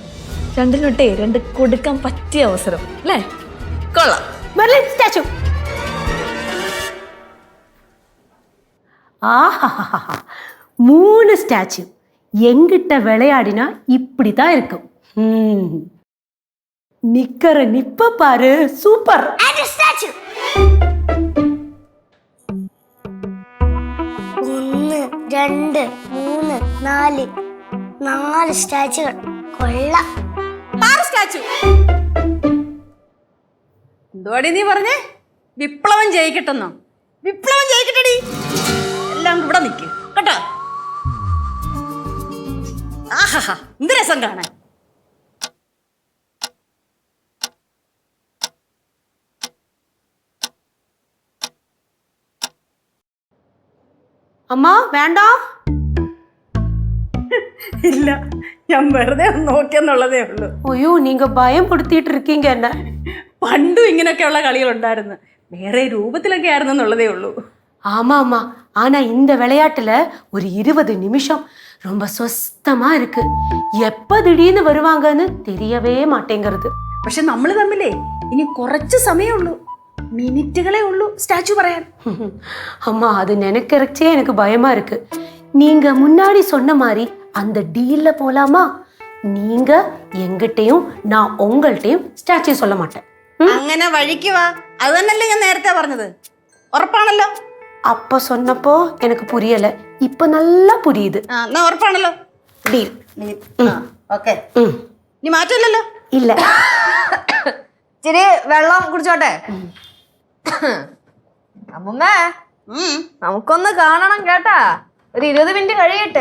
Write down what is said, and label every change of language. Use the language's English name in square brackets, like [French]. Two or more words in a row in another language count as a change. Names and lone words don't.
[Malayalam] രണ്ടിനൊട്ടേ 2 കൊടുക്കാൻ പറ്റിയ അവസരം അല്ലേ? കൊള്ളാം. മെർലിൻ സ്റ്റാച്ചു. [Tamil] ஆஹா 3 ஸ்டாச்சு எங்கிட்ட விளையாடினா இப்படிதான் இருக்கும். நிக்கிற நிப்ப பாரு, சூப்பர். [Malayalam] സ്റ്റാച്ചു 1 2 3 4 സ്റ്റാച്ചുകൾ. കൊള്ളാം. സ്റ്റാച്ചു എന്തുവാടി നീ പറഞ്ഞേ? വിപ്ലവം ജയിക്കട്ടെന്നോ? വിപ്ലവം ജയിക്കട്ടെടി. എല്ലാം ഇവിടെ നിൽക്ക് കേട്ടോ. ആഹാ എന്ത് രസം കാണാൻ. [Tamil] அம்மா வேண்டாம். [Malayalam] ഇല്ല, ഞാൻ വെറുതെ ഒന്ന് നോക്കിയെന്നുള്ളതേ ഉള്ളൂ. [Tamil] ஐயோ நீங்க பயப்படுத்திட்டு இருக்கீங்க என்ன. [Malayalam] പണ്ടും ഇങ്ങനെയൊക്കെയുള്ള കളികളുണ്ടായിരുന്നു, വേറെ രൂപത്തിലൊക്കെ ആയിരുന്നു എന്നുള്ളതേ ഉള്ളൂ. [Tamil] ஆமா ஆமா, ஆனா இந்த விளையாட்டுல ஒரு 20 நிமிஷம் ரொம்ப சொஸ்தமா இருக்கு. எப்ப திடீர்னு வருவாங்கன்னு தெரியவே மாட்டேங்கிறது. [Malayalam] പക്ഷെ നമ്മൾ തമ്മിലേ ഇനി കുറച്ച് സമയമുള്ളൂ, മിനിറ്റുകളേ ഉള്ളൂ സ്റ്റാച്ചു പറയാൻ. [Tamil] அம்மா அது நினைக்கிறச்சே எனக்கு பயமா இருக்கு. நீங்க முன்னாடி சொன்ன மாதிரி அந்த டீல்ல போலாமா? நீங்க எங்கிட்டையும் நான் உங்கள்கிட்டையும் ஸ்டாச்சு சொல்ல மாட்டேன். [Malayalam] അങ്ങനെ വഴിക്ക് വാ. അത് തന്നെയല്ലേ ഞാൻ നേരത്തെ പറഞ്ഞത്. ഉറപ്പാണല്ലോ? [Tamil] அப்ப சொன்னப்போ எனக்கு புரியல. இப்போ நல்லா புரியுது. [Malayalam] എന്നാ ഉറപ്പാണല്ലോ. ഡീൽ. ഓക്കെ, ഇനി മാറ്റമില്ലല്ലോ. ഇല്ല. ഇച്ചിരി വെള്ളം കുടിച്ചോട്ടെ. അമ്മമ്മേ, നമുക്കൊന്ന് കാണണം കേട്ടാ. ഒരു 20 മിനിറ്റ് കഴിയട്ടെ.